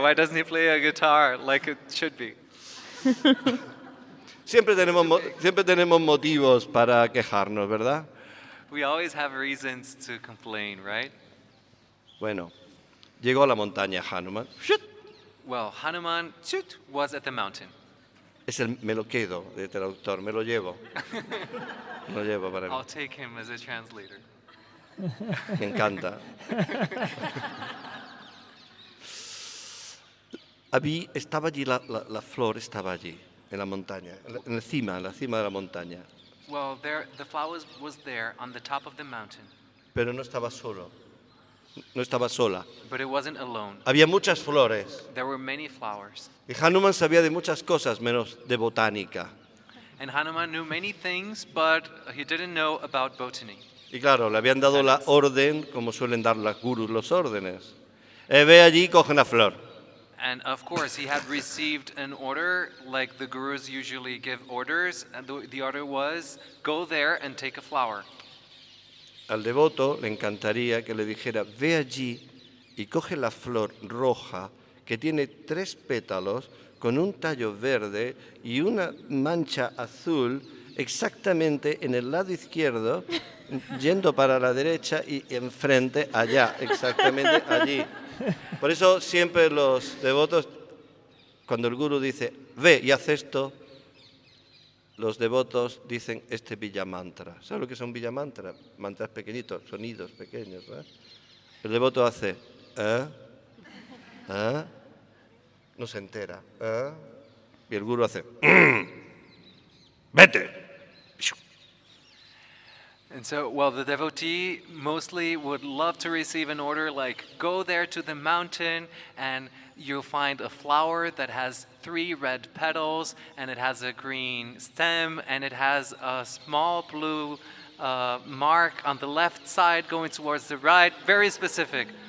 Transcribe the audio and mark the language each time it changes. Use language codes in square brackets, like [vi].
[en] Why doesn't he play a guitar like it should be? [es] Siempre tenemos motivos para quejarnos, ¿verdad? [en] We always have reasons to complain, right? [es] Bueno, llegó a la montaña Hanuman. ¡Shut! [en] Well, Hanuman was at the mountain. [es] Me lo quedo de traductor, me lo llevo. Me lo llevo para mí. [en] I'll take him as a translator. [es] Me encanta. Estaba allí, la flor estaba allí, en la montaña, en la cima de la montaña. [en] Well, the flower was there on the top of the mountain, [es] Pero no estaba solo, no estaba sola. [en] but it wasn't alone. [es] Había muchas flores. [en] There were many flowers. [es] Y Hanuman sabía de muchas cosas menos de botánica. [en] And Hanuman knew many things, but he didn't know about botany. [es] Y claro, le habían dado la orden, como suelen dar los gurús los órdenes. Ve allí y coge una flor. [en] And of course, he had received an order, like the gurus usually give orders, and the order was, go there and take a flower. [es] Al devoto le encantaría que le dijera, ve allí y coge la flor roja que tiene 3 pétalos con un tallo verde y una mancha azul exactamente en el lado izquierdo, yendo para la derecha y enfrente, allá, exactamente allí. Por eso siempre los devotos, cuando el gurú dice, ve y haz esto, los devotos dicen este villamantra. ¿Sabes lo que son villamantras? Mantras pequeñitos, sonidos pequeños, ¿verdad? El devoto hace, no se entera, y el gurú hace, vete. [en] And so, well, the devotee mostly would love to receive an order like, go there to the mountain and you'll find a flower that has 3 red petals and it has a green stem and it has a small blue mark on the left side going towards the right, very specific.